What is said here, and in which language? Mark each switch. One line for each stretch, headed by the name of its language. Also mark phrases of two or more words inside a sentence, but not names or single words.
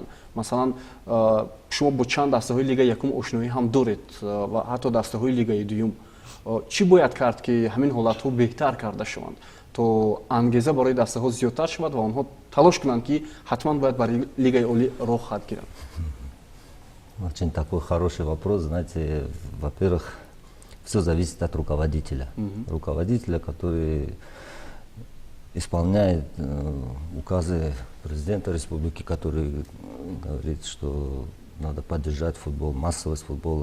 Tajik: مثلا شما با چند دسته‌های لیگ یکم آشنایی هم دارید و حتی دسته‌های لیگ دوم. چی باید کرد که همین حالت‌ها بهتر کرده شوند تو انگیزه برای دسته‌ها زیادتر شود و آنها تلاش کنند که حتما باید برای لیگ عالی راه خط گیرند؟
Russian: Очень такой хороший вопрос. Знаете, во-первых, все зависит от руководителя. Руководителя, который исполняет указы президента республики, который говорит, что надо поддержать футбол, массовость футбола.